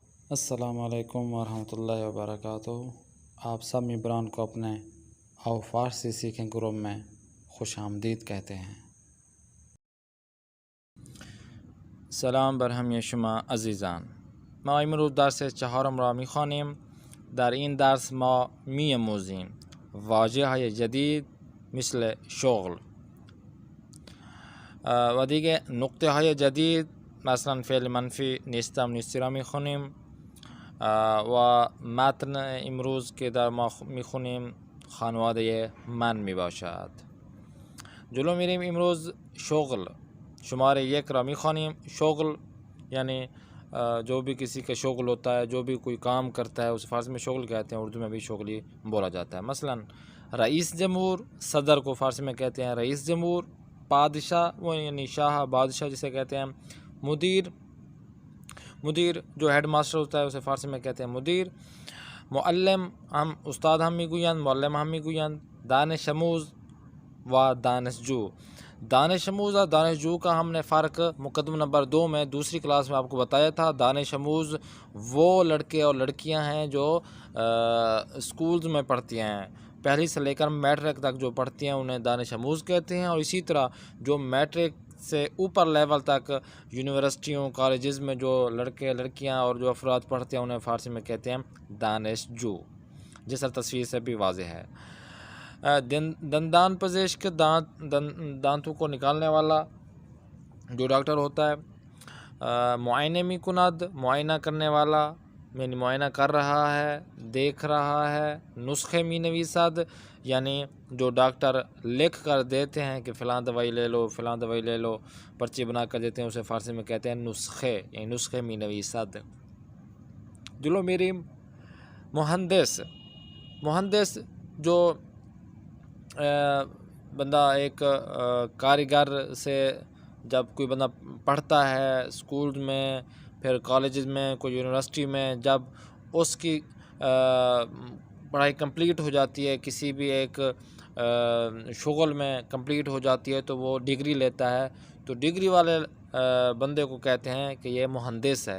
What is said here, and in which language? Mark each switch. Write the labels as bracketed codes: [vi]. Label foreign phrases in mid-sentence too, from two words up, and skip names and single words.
[ur] السلام علیکم ورحمۃ اللہ وبرکاتہ۔ آپ سب ممبران کو اپنے آو فارسی سیکھیں گروپ میں خوش آمدید کہتے ہیں۔ [fa] سلام برهم شما عزیزان. ما امروز درس چهارم را میخوانیم. در این درس ما می‌آموزیم واژه‌های جدید مثل شغل و دیگه نقطه های جدید، مثلا فعل منفی نیستم نیستی را میخونیم و متن امروز که در ما میخونیم خانواده من میباشد. جلو میریم. امروز شغل شماره 1 را میخوانیم. [ur] شغل یعنی جو بھی کسی کا شغل ہوتا ہے، جو بھی کوئی کام کرتا ہے، اس فارسی میں شغل کہتے ہیں، اردو میں بھی شغلی بولا جاتا ہے۔ مثلا رئیس جمہور، صدر کو فارسی میں کہتے ہیں رئیس جمہور۔ بادشاہ وہ یعنی شاہ، بادشاہ جسے کہتے ہیں۔ مدیر جو ہیڈ ماسٹر ہوتا ہے اسے فارسی میں کہتے ہیں مدیر۔ [fa] معلم ہم استاد ہم میگویند، معلم ہم میگویند۔ دانش آموز و دانشجو، [ur] دانش آموز اور دانشجو کا ہم نے فرق مقدمہ نمبر 2 میں دوسری کلاس میں آپ کو بتایا تھا۔ دانش آموز وہ لڑکے اور لڑکیاں ہیں جو اسکولز میں پڑھتی ہیں، پہلی سے لے کر میٹرک تک جو پڑھتی ہیں انہیں دانش آموز کہتے ہیں، اور اسی طرح جو میٹرک سے اوپر لیول تک یونیورسٹیوں کالجز میں جو لڑکے لڑکیاں اور جو افراد پڑھتے ہیں انہیں فارسی میں کہتے ہیں دانشجو، جس طرح تصویر سے بھی واضح ہے۔ [fa] دندان پزشک [ur] دانتوں کو نکالنے والا جو ڈاکٹر ہوتا ہے۔ [fa] معائنہ می کند [ur] معائنہ کرنے والا، یعنی معائنہ کر رہا ہے، دیکھ رہا ہے۔ [fa] نسخے می نویسد [ur] یعنی جو ڈاکٹر لکھ کر دیتے ہیں کہ فلاں دوائی لے لو، فلاں دوائی لے لو، پرچی بنا کر دیتے ہیں، اسے فارسی میں کہتے ہیں نسخے، یعنی [fa] نسخے می نویسد۔ جلو میری [ur] مہندس جو بندہ ایک کاریگر سے جب کوئی بندہ پڑھتا ہے اسکول میں، پھر کالجز میں، کوئی یونیورسٹی میں، جب اس کی پڑھائی کمپلیٹ ہو جاتی ہے، کسی بھی ایک شغل میں کمپلیٹ ہو جاتی ہے تو وہ ڈگری لیتا ہے، تو ڈگری والے بندے کو کہتے ہیں کہ یہ مہندس ہے۔